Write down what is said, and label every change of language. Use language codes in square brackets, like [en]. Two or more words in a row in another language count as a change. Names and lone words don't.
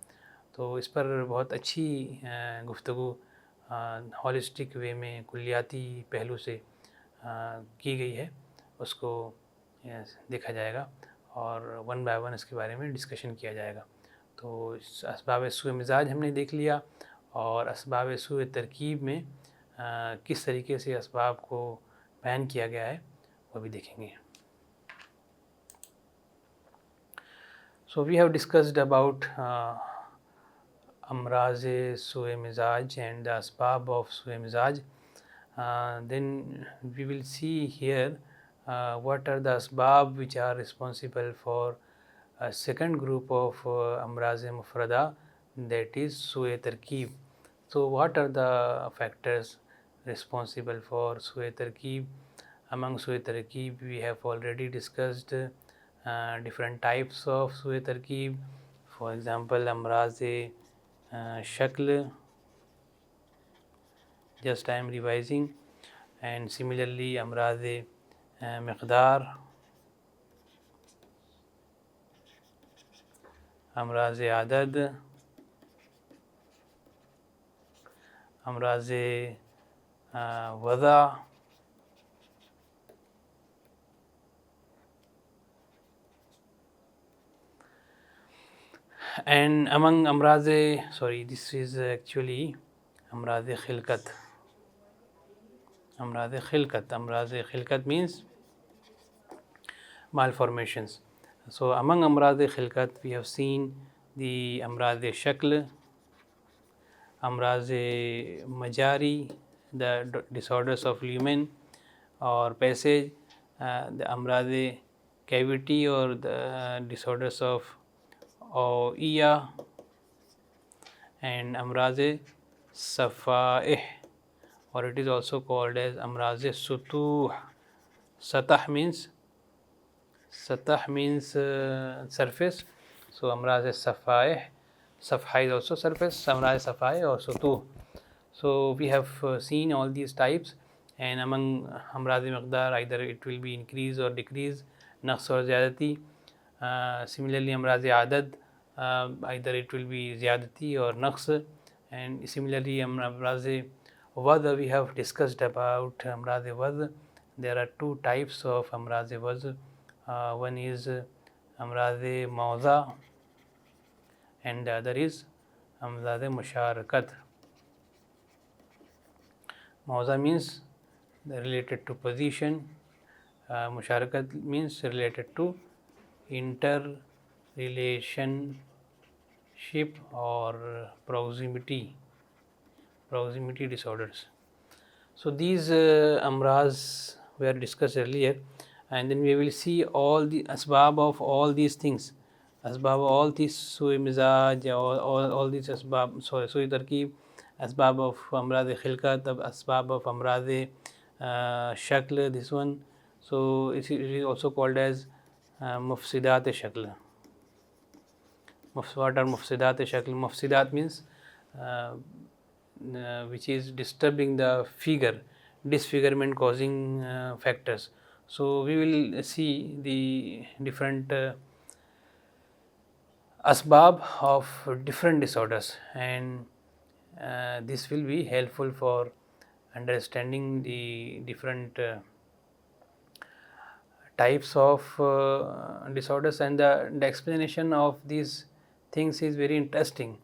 [ur] تو اس پر بہت اچھی گفتگو [en] holistic way [ur] میں کلیاتی پہلو سے کی گئی ہے، اس کو دیکھا جائے گا اور [en] 1 by 1 [ur] اس کے بارے میں ڈسکشن کیا جائے گا۔ تو اسباب سوء مزاج ہم نے دیکھ لیا، اور اسباب سوء ترکیب میں کس طریقے سے اسباب کو بیان کیا گیا ہے وہ بھی دیکھیں گے۔ [en] So we have discussed about [ur] امراض سوء مزاج [en] and the asbab of [ur] سوء مزاج. [en] Then we will see here what are the asbab which are responsible for a second group of [ur] امراض مفردہ, [en] that is [ur] سوء ترکیب. [en] So what are the factors responsible for [ur] سوء ترکیب؟ [en] Among [ur] سوء ترکیب [en] we have already discussed different types of [ur] سوء ترکیب. [en] For example [ur] امراض شکل, [en] just I am revising, and similarly [ur] امراض مقدار, امراض عدد, امراض وضع, [en] and among this is actually [ur] امراض خلقت. امراض خلقت [en] means malformations. So among [ur] امراض خلقت [en] we have seen the [ur] امراض شکل, امراض مجاری, [en] the disorders of lumen or passage, the امراض cavity or the disorders of اوعیہ, and [ur] امراض صفائح, [en] or it is also called as [ur] امراض سطوح. [en] سطح means surface, so [ur] امراض صفائح, [en] صفحہ is also surface, [ur] امراض صفائح اور سطوح. [en] So we have seen all these types, and among [ur] امراض مقدار [en] either it will be increase or decrease, [ur] نقص اور زیادتی. [en] Similarly [ur] امراض عدد [en] either it will be [ur] زیادتی اور نقص. [en] And similarly [ur] امراض وضع [en] we have discussed about [ur] امراض وضع. [en] There are 2 types of [ur] امراض وضع. [en] One is [ur] امراض موضع [en] and the other is [ur] امراض مشارکت. [en] موضع means related to position. مشارکت means related to interrelationship or proximity disorders. So these amraz were discussed earlier, and then we will see all the asbab of all these things. [ur] اسباب [en] all these [ur] سوء مزاج [en] all these [ur] اسباب سوء ترکیب اسباب of امراض خلقت اسباب of امراض شکل [en] this one. So it is also called as [ur] مفسدات شکل. [en] What are [ur] مفسدات شکل? [en] مفسدات means which is disturbing the figure, disfigurement causing factors. So we will see the different asbab of different disorders, and this will be helpful for understanding the different types of disorders, and the explanation of these things is very interesting.